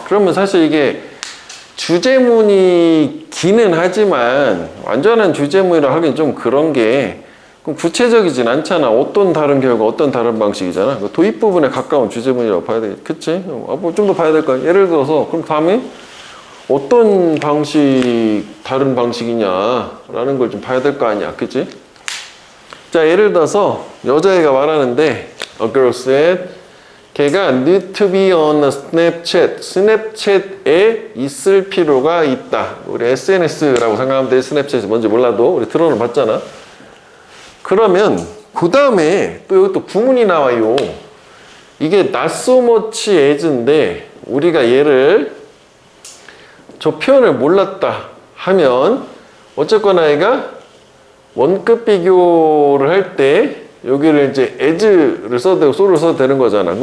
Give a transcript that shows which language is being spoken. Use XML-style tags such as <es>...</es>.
<ko>그러면 사실 이게 주제문이기는 하지만 완전한 주제문이라 하긴 좀 그런 게 그럼 구체적이진 않잖아. 어떤 다른 결과, 어떤 다른 방식이잖아. 도입 부분에 가까운 주제문이라고 봐야 되겠지. 그치? 뭐 좀 더 봐야 될 거야. 예를 들어서 그럼 다음에 어떤 방식, 다른 방식이냐라는 걸 좀 봐야 될 거 아니야. 그치? 자, 예를 들어서 여자애가 말하는데</ko> <en>A girl said</en> <ko>걔가</ko> <en>need to be on a Snapchat.</en> <ko>스냅챗에 있을 필요가 있다. 우리 SNS라고 생각하면 돼. 스냅챗이 뭔지 몰라도 우리 들어는 봤잖아. 그러면 그 다음에 또 여기 또 구문이 나와요. 이게</ko> <en>not so much as</en> <ko>인데 우리가 얘를 저 표현을 몰랐다 하면 어쨌거나 얘가 원급 비교를 할 때 여기를 이제 as를 써도 되고 so를 써도 되는 거잖아.</ko>